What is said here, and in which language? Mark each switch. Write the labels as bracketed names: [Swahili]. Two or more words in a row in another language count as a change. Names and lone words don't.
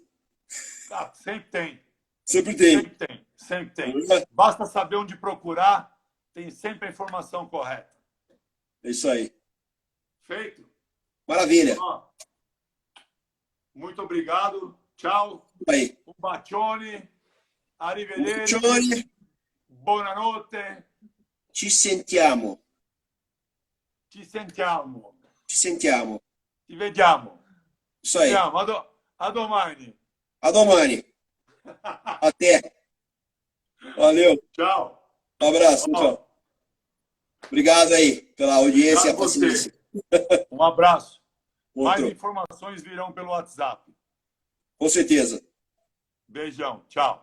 [Portuguese] Ah, sempre tem. Sempre tem. Sempre tem. Sempre tem. Basta saber onde procurar, tem sempre a informação correta. É isso aí. Feito? Maravilha. Ó, muito obrigado. Tchau. Aí. [Italian] Um bacione. Arrivederci. Buongiorno, Buonanotte. ci sentiamo. Ci sentiamo. Ci sentiamo. Ci vediamo. [Portuguese] Isso aí. [Italian] Vediamo. A domani. A domani. [Portuguese] Até. Valeu. Tchau. Um abraço, tchau. Obrigado aí pela audiência e a Obrigado você. paciência. Um abraço. Mais Outro. informações virão pelo WhatsApp. Com certeza. Beijão. Tchau.